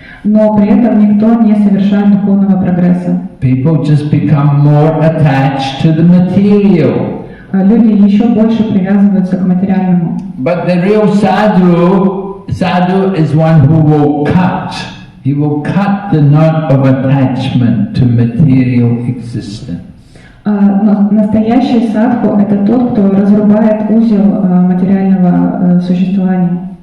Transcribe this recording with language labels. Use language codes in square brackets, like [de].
[ru] Но при этом никто не совершает духовного прогресса. [en] People just become more attached to the material. [ru] Люди еще больше привязываются к материальному. [en] But the real sadhu is one who will cut. He will cut the knot of attachment to material existence. [ru] Но настоящий садху – это тот, кто разрубает узел материального существования.